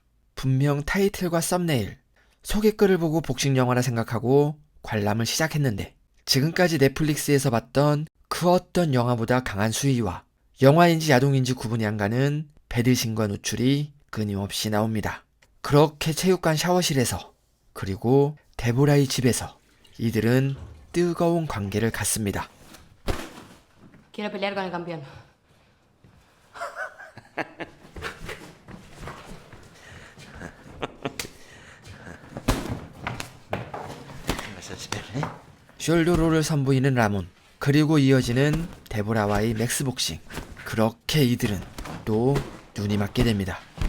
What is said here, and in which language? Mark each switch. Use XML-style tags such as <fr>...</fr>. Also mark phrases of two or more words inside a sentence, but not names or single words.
<ko>분명 타이틀과 썸네일, 소개글을 보고 복싱 영화라 생각하고 관람을 시작했는데 지금까지 넷플릭스에서 봤던 그 어떤 영화보다 강한 수위와 영화인지 야동인지 구분이 안 가는 배드신과 노출이 끊임없이 나옵니다. 그렇게 체육관 샤워실에서 그리고 데보라의 집에서 이들은 뜨거운 관계를 갖습니다.</ko> <es>Quiero pelear con el campeón.</es> <ko>숄더롤을 선보이는 라몬. 그리고 이어지는 데보라와의 맥스복싱. 그렇게 이들은 또 눈이 맞게 됩니다.</ko>